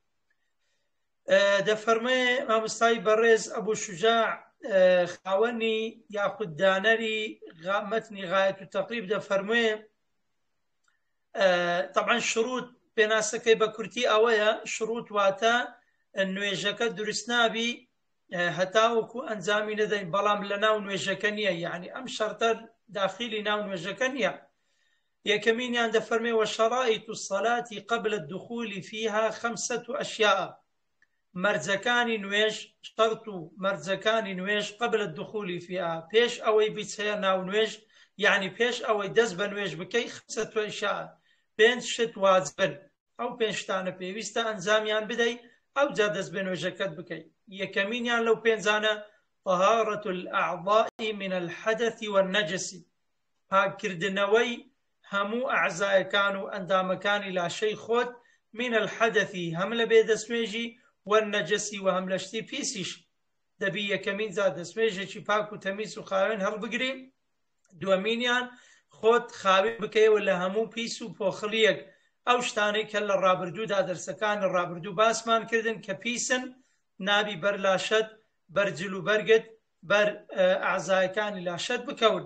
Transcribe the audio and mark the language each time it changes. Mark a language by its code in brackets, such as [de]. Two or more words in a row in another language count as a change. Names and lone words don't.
[ckb] دەفەرمێ مامۆستای بەڕێز ئەبوو شوجاع، خاوەنی یاخود دانەری مەتنی غایەت التەقریب، دەفەرمێ طبعا شروط پێناسەکەی بە کورتی ئەوەیە، شروط واتە نوێژەکە دروست نابی هەتا وەکو ئەنجامی نەدەین، بەڵام لە ناو نوێژەکە نییە، یعنی ئەم شەرتە داخلی ناو نوێژەکە نییە. یەکەمینیان دەفەرمێ [ar] وشرائط الصلاة قبل الدخول فيها 5 أشياء. [ckb] مەرجەکانی نوێژ، شەرت و مەرجەکانی نوێژ [ar] قبل الدخول فيها، [ckb] پێش ئەوەی بیچەیە ناو نوێژ، یعنی پێش ئەوەی دەست بە نوێژ بکەی 5 أشياء، 5 شت واجبن. ئەو 5 شتانە پێویستە ئەنجامیان بدەی، ئەو جا دەست بە نوێژەکەت بکەی. یەکەمینیان لەو [ar] 5 طهارة الأعضاء من الحدث والنجس، [ckb] پاککردنەوەی هەموو ئەعزایەکان و ئەندامەکانی لاشەی خۆت، [ar] من الحدثی، [ckb] هەم لە بێدەستنوێژی، والنەجەسی، و هەم لە شتی پیسیش. دەبی یەکەمین جا دەستنوێژێکی پاک و تەمیز و خاوێن هەڵبگری. دووەمینیان خۆت خاوێن بکەیەوە لە هەموو پیس و پۆخڵیەک، ئەو شتانەی کە لە ڕابردوودا دەرسەکانی ڕابردوو باسمان کردن کە پیسن، نابی بەر لاشەت، بەر جل و بەرگت، بەر ئەعزایەکانی لاشەت بکەون.